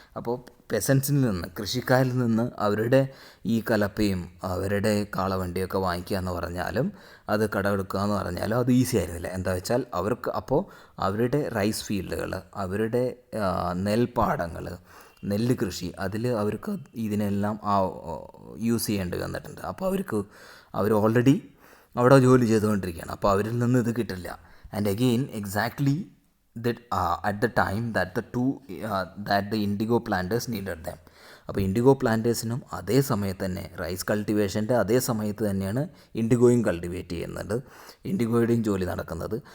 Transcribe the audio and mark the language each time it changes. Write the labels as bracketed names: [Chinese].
[Malayalam] അപ്പോൾ പെസൻസിൽ നിന്ന്, കൃഷിക്കാരിൽ നിന്ന് അവരുടെ ഈ കലപ്പയും അവരുടെ കാളവണ്ടിയൊക്കെ വാങ്ങിക്കുക എന്ന് പറഞ്ഞാലും അത് കടമെടുക്കുക എന്ന് പറഞ്ഞാലും അത് ഈസി ആയിരുന്നില്ല. എന്താ വെച്ചാൽ അവർക്ക് അപ്പോൾ അവരുടെ റൈസ് ഫീൽഡുകൾ, അവരുടെ നെൽപ്പാടങ്ങൾ, നെല്ല് കൃഷി, അതിൽ അവർക്ക് ഇതിനെല്ലാം യൂസ് ചെയ്യേണ്ടി വന്നിട്ടുണ്ട്. അപ്പോൾ അവർ ഓൾറെഡി അവിടെ ജോലി ചെയ്തുകൊണ്ടിരിക്കുകയാണ്. അപ്പോൾ അവരിൽ നിന്ന് ഇത് കിട്ടില്ല. [English] And again exactly at the time that the indigo planters needed them. [Malayalam] അപ്പോൾ ഇൻഡിഗോ പ്ലാന്റേഴ്സിനും അതേ സമയത്ത് തന്നെ റൈസ് കൾട്ടിവേഷൻ്റെ അതേ സമയത്ത് തന്നെയാണ് ഇൻഡിഗോയും കൾട്ടിവേറ്റ് ചെയ്യുന്നത്, ഇൻഡിഗോയുടെയും ജോലി നടക്കുന്നത്.